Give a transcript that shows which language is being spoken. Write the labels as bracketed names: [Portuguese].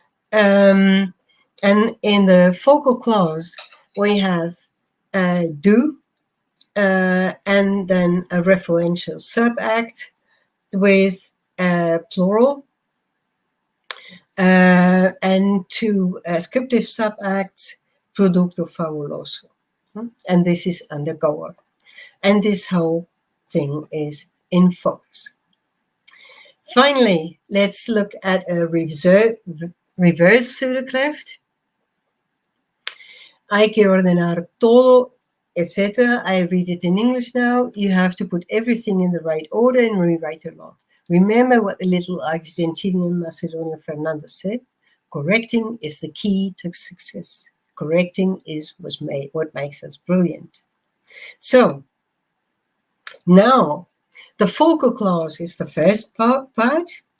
[English] And in the focal clause, we have do, and then a referential subact with plural, and two ascriptive subacts, producto fabuloso. And this is undergoer. And this whole thing is in focus. Finally, let's look at a reverse pseudocleft. [Spanish] Hay que ordenar todo, etc. [English] I read it in English now. You have to put everything in the right order and rewrite a lot. Remember what the little Argentinian Macedonian Fernando said? Correcting is the key to success. Correcting is what makes us brilliant. So, now, the focal clause is the first part.